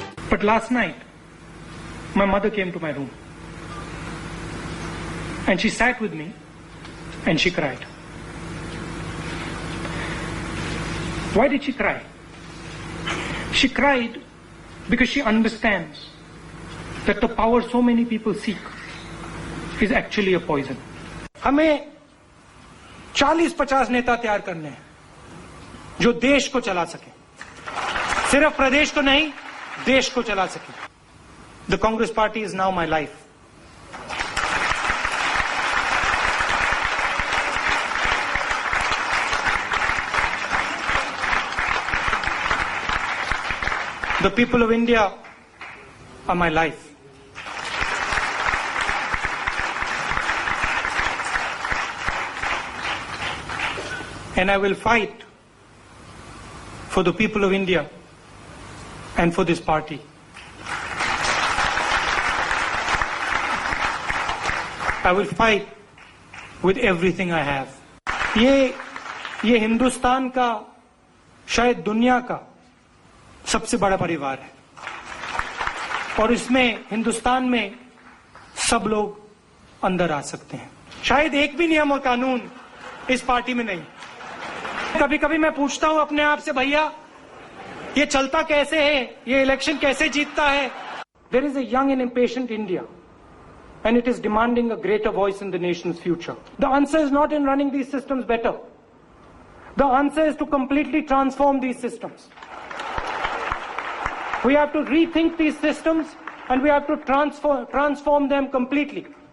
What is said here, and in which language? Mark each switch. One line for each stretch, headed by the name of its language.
English: But last night, my mother came to my room and she sat with me and she cried. Why did she cry? She cried because she understands that the power so many people seek is actually a poison.
Hindi: हमें 40-50 नेता तैयार करने हैं जो देश को चला सके, सिर्फ प्रदेश को नहीं, देश को चला सके.
English: The Congress Party is now my life. The people of India are my life. And I will fight for the people of India and for this party. I will fight with everything I have.
Hindi: ये हिंदुस्तान का, शायद दुनिया का सबसे बड़ा परिवार है, और इसमें हिंदुस्तान में सब लोग अंदर आ सकते हैं. शायद एक भी नियम और कानून इस पार्टी में नहीं. कभी कभी मैं पूछता हूं अपने आप से, भैया ये चलता कैसे है, ये इलेक्शन कैसे जीतता है.
English: There is a young and impatient India, and it is demanding a greater voice in the nation's future. The answer is not in running these systems better. The answer is to completely transform these systems. We have to rethink these systems and we have to transform them completely.